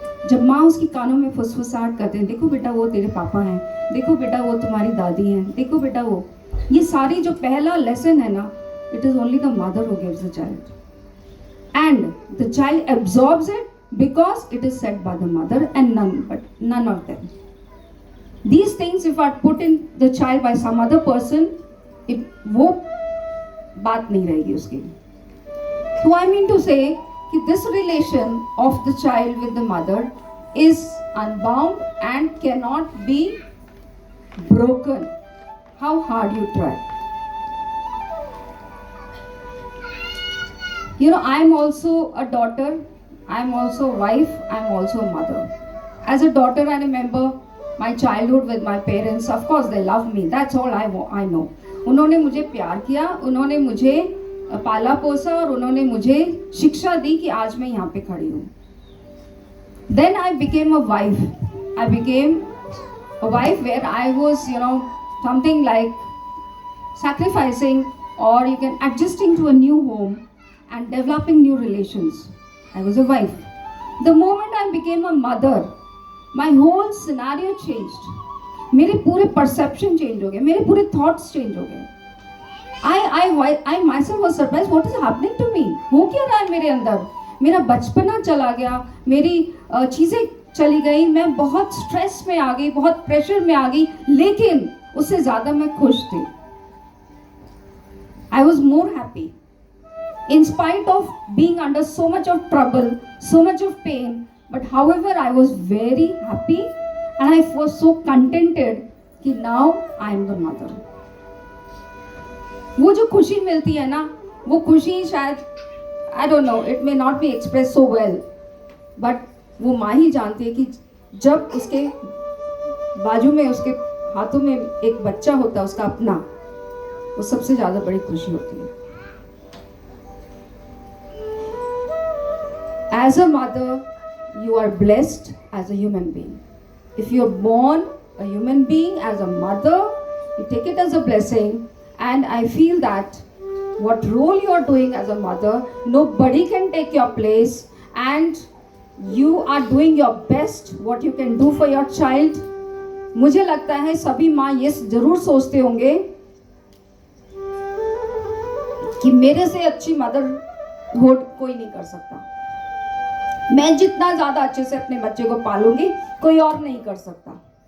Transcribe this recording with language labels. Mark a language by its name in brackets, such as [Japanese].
[Hindi] जब माँ उसकी कानों में फुसफुसाहट करते हैं, देखो बेटा वो तेरे पापा हैं, देखो बेटा वो तुम्हारी दादी हैं, देखो बेटा वो, ये सारी जो पहला लेसन है ना, [English] It is only the mother who gives the child and the child absorbs it because it is said by the mother and none of them. These things if are put in the child by some other person, [Hindi] वो बात नहीं रहेगी उसकी। [English] So I mean to say कि this relation of the child with the mother is unbound and cannot be broken, how hard you try. I am also a daughter, I am also a wife, I am also a mother. As a daughter, I remember my childhood with my parents. Of course they love me, that's all I know. [Hindi] उन्होंने मुझे प्यार किया, उन्होंने मुझे पाला पोसा, और उन्होंने मुझे शिक्षा दी कि आज मैं यहाँ पे खड़ी हूँ। [English] Then I became a wife. I became a wife where I was, something like sacrificing, or you can adjusting to a new home and developing new relations. I was a wife. The moment I became a mother, my whole scenario changed. [Hindi] मेरे पूरे perception change हो गए, मेरे पूरे thoughts change हो गए। [English] I myself was surprised, what is happening to me? [Hindi] हो क्या रहा है मेरे अंदर? मेरा बचपना चला गया, मेरी चीज़ें चली गई, मैं बहुत स्ट्रेस में आ गई, बहुत प्रेशर में आ गई, लेकिन उससे ज़्यादा मैं खुश थी। [English] I was more happy. In spite of being under so much of trouble, so much of pain, but however I was very happy and I was so contented कि now I am the mother. [Hindi] वो जो खुशी मिलती है ना, वो खुशी शायद [English] I don't know, it may not be express so well, but [Hindi] वो माँ ही जानती है कि जब उसके बाजू में, उसके हाथों में एक बच्चा होता है उसका अपना, वो सबसे ज़्यादा बड़ी खुशी होती है। [English] As a mother, you are blessed as a human being. If you are born a human being as a mother, you take it as a blessing. And I feel that what role you are doing as a mother, nobody can take your place, and you are doing your best what you can do for your child. [Hindi] मुझे लगता है सभी माँ ये जरूर सोचते होंगे कि मेरे से अच्छी मदर कोई नहीं कर सकता। मैं जितना ज्यादा अच्छे से अपने बच्चे को पालूंगी, कोई और नहीं कर सकता।